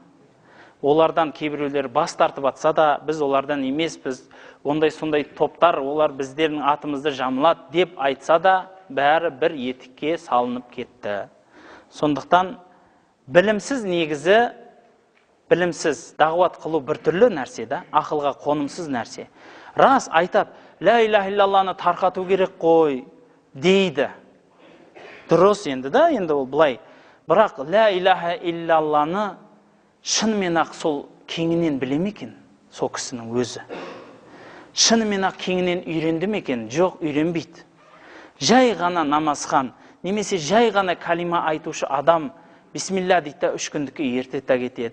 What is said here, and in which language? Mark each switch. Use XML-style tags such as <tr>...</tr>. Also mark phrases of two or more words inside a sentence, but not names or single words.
<kk>Олардан кейбіреулер бас тартып атса да, біз олардан емеспіз, ондай-сондай топтар, олар біздердің атымызды жамылады деп айтса да, бәрі бір етікке салынып кетті. Сондықтан білімсіз негізі, білімсіз дағуат қылу бір түрлі нәрсе да, ақылға қонымсыз нәрсе. Рас айтап,</kk> <ar>لا إله إلا الله</ar> <kk>тарқату керек қой дейді. Дұрыс енді да, енді ол бұлай. бірақ</kk> <ar>لا إله إلا الله</ar> <kk>шынымен ақ сол кеңінен біле ме екен сол кісінің өзі? Шынымен ақ кеңінен үйренді ме екен? Жоқ, үйренбейді. Жай ғана намазхан, немесе жай ғана калима айтушы адам бисмилля дейді да 3 күндікке ертеді кетеді.</kk>